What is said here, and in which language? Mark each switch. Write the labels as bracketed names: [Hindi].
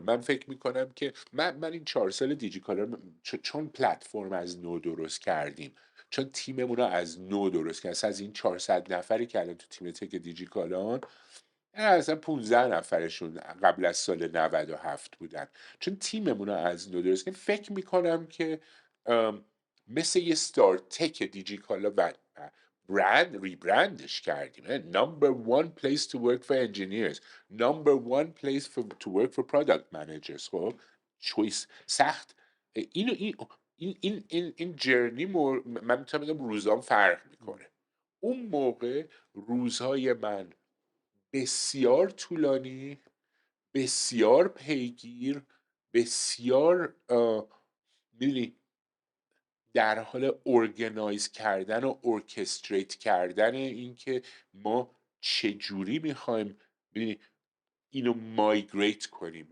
[Persian] من فکر میکنم که من این 4 سال دیجیکالا چون پلتفرم از نو درست کردیم، چون تیممون رو از نو درست کردیم، از این 400 نفری که الان تو تیم تک دیجیکالان اصلا 15 نفرشون قبل از سال 97 بودن، چون تیممون رو از نو درست کردیم. فکر میکنم که مثل یه ستار تک دیجیکالا ریبرندش کردیم. [English] number one place to work for engineers, number one place to work for product managers. [Persian] خب چویس سخت. اینو این جرنی من میتونم بگم روزام فرق میکنه. اون موقع روزهای من بسیار طولانی، بسیار پیگیر، بسیار میدونی در حال ارگنایز کردن و ارکستریت کردن این که ما چجوری میخوایم اینو مایگریت کنیم.